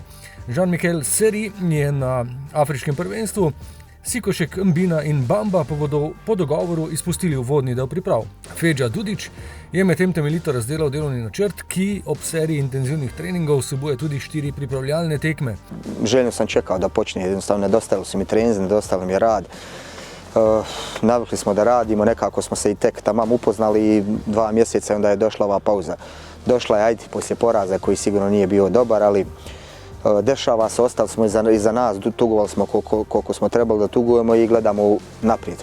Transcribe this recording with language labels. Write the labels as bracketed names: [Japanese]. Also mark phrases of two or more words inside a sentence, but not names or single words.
[Slovenian] Jean-Michel Seri je na afriškem prvenstvu, Sikošek, Mbina in Bamba pa bodo po dogovoru izpustili uvodni del priprav. Fedža Dudić je medtem temeljito razdelal delovni načrt, ki ob seriji intenzivnih treningov vsebuje tudi 4 pripravljalne tekme. [Bosnian] Željno sam čekao da počne, jednostavno nedostajali su mi treninzi, nedostajali mi rad. Navikli smo da radimo, nekako smo se i tek tamam upoznali 2 mjeseca i onda je došla ova pauza. Došla je, ajde, poslije poraza koji sigurno nije bio dobar, ali dešava se, ostali smo iza nas, tugovali smo koliko smo trebali da tugujemo i gledamo naprijed.